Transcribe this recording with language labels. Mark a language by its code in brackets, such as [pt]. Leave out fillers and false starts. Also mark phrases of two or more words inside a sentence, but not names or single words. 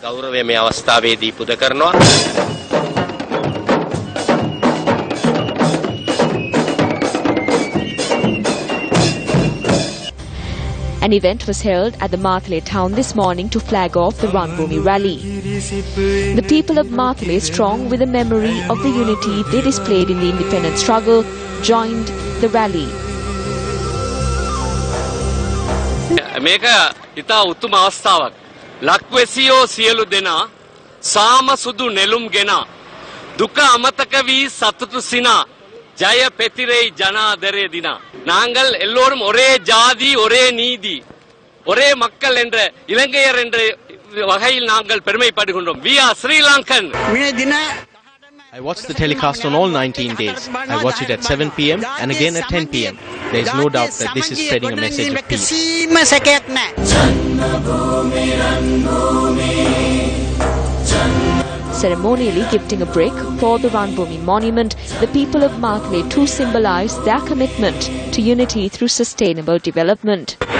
[en] An event was held at the Matale town this morning to flag off the Ranbhoomi rally. The people of Matale, strong with the memory of the unity they displayed in the independence struggle, joined the rally. [si] මේක ඉතා උතුම් අවස්ථාවක්. ලක්වැසියෝ සියලු දෙනා සාම සුදු නෙළුම් ගෙන දුක අමතක වී සතුටු සිනා ජය පෙතිරෙයි ජනාදරේ දිනා [ta] நாங்கள் எல்லோரும் ஒரே ஜாதி ஒரே நீதி ஒரே மக்கள் என்ற இலங்கையர் என்ற வகையில் நாங்கள் பெருமைப்படுகின்றோம். [en] We are Sri Lankan. I watch the telecast on all 19 days. I watch it at 7 p.m. and again at 10 p.m. There is no doubt that this is spreading a message of peace. Ceremonially gifting a brick for the Ranbhoomi monument, the people of Mathle too symbolize their commitment to unity through sustainable development.